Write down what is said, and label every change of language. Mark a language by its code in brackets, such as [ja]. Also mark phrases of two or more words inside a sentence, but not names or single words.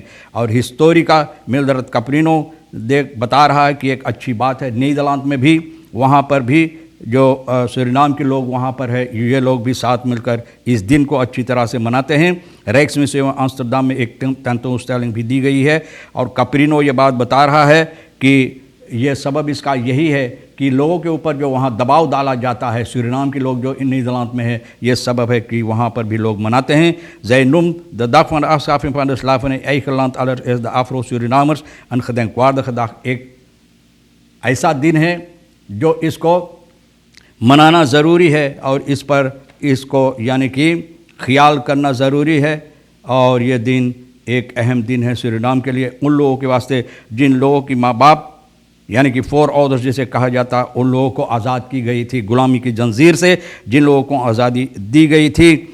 [hi] और हिस्टोरिका मिल्ड्रेड कैप्रिनो बता रहा है कि एक अच्छी बात है, नीदरलैंड में भी वहाँ पर भी जो सूरीनाम के लोग वहाँ पर है ये लोग भी साथ मिलकर इस दिन को अच्छी तरह से मनाते हैं। rijksmuseum आम्स्टरडम में एक टेंटोस्टेलिंग भी दी गई है। और कैप्रिनो ये बात बता रहा है कि ये सबब इसका यही है कि लोगों के ऊपर जो वहाँ दबाव डाला जाता है, सूरीनाम के लोग जो इन नीदरलैंड में है, ये सबब है कि वहाँ पर भी लोग मनाते हैं। [nl] Zij noemt de dag van de afschaffing van de slavernij eigen land allereerst de Afro-Surinamers een gedenkwaardige dag। [hi] एक ऐसा दिन है जो इसको मनाना ज़रूरी है और इस पर इसको यानी कि ख्याल करना ज़रूरी है। और ये दिन एक अहम दिन है सूरीनाम के लिए, उन लोगों के वास्ते जिन लोगों की माँ बाप यानी कि 4 ऑर्डर्स जिसे कहा जाता, उन लोगों को आज़ाद की गई थी गुलामी की जंजीर से, जिन लोगों को आज़ादी दी गई थी।